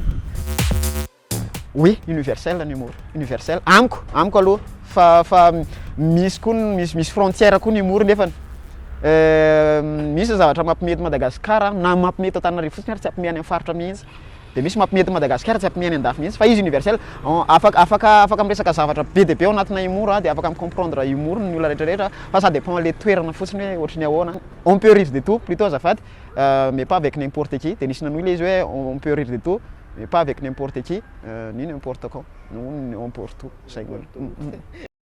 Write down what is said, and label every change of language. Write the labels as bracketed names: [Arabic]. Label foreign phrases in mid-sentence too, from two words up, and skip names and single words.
[Malagasy] Oui, universel ny humour, universel amiko aloha fa misy koa misy frontière koa ny humour nefany. Misy zavatra mampimety Madagasikara na mampimety Antananarivo fotsiny ary tsy ampimeny amin'ny faritra mihitsy. Dia misy mampimety Madagasikara tsy ampimeny an-dafy mihitsy fa izy universel afaka miresaka zavatra be dia be ao anatina humour dia afaka micomprendre humour ny olona rehetrarehetra fa [French] ça dépend le [Malagasy] toerana fotsiny hoe ohatry ny ahoana. [French] On peut rire de tout plutôt azafady mais pas avec n'importe qui. [Malagasy] Dia nisy nanohy le izy hoe [French] on peut rire de tout mais pas avec n'importe qui ni n'importe quand. On peut tout.